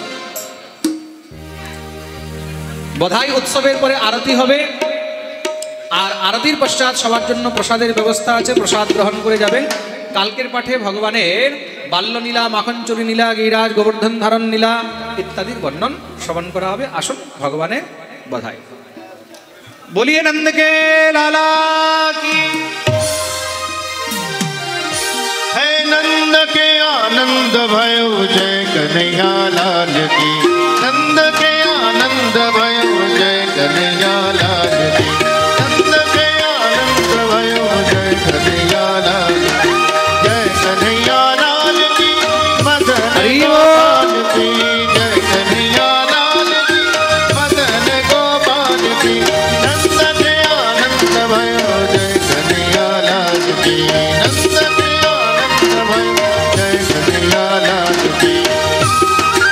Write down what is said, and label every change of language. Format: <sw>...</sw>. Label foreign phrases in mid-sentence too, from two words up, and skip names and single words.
<bn>বধাই উৎসবের পরে আরতি হবে, আর আরতির পশ্চাৎ সবার জন্য প্রসাদের ব্যবস্থা আছে, প্রসাদ গ্রহণ করে যাবেন। কালকের পাঠে ভগবানের বাল্যলীলা, মাখনচুরি লীলা, গিরিরাজ গোবর্ধন ধারণ লীলা ইত্যাদির বর্ণন শ্রবণ করা হবে। আসুন ভগবানের বধাই।</bn> <hi>बोलिए नंद के लाला की। है नंद के आनंद भयो जय कन्हैया लाल की, नंद के आनंद भयो जय कन्हैया लाल की, नंद के आनंद भयो जय कन्हैया लाल की, जय कन्हैया लाल की, मदन गोपाल की, जय कन्हैया लाल की, मदन गोपाल की, नंद के आनंद भयो जय कन्हैया लाल की, नंद के जय कन्हैया लाल की।</hi>